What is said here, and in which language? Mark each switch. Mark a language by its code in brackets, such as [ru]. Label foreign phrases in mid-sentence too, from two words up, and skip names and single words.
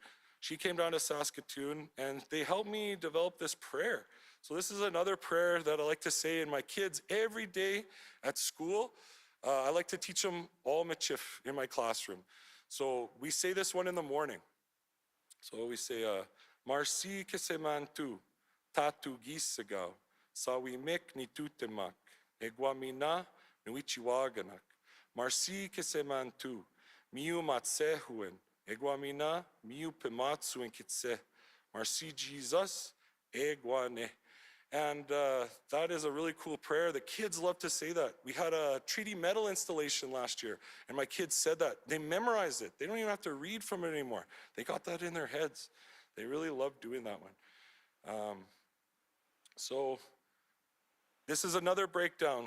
[en] She came down to Saskatoon, and they helped me develop this prayer. So this is another prayer that I like to say in my kids every day at school. I like to teach them all Michif in my classroom. So we say this one in the morning. So we say, [crg] Marsi kesemantu, tatu gisagaw, sawimik ni tutemak, egwamina nuichiwaganak. Marsi kesemantu, miu matsehuen, egwamina miu pematsu en kitse. Marsi Jesus, egwane. [en] And that is a really cool prayer. The kids love to say that. We had a treaty medal installation last year, and my kids said that. They memorized it. They don't even have to read from it anymore. They got that in their heads. They really love doing that one. So this is another breakdown.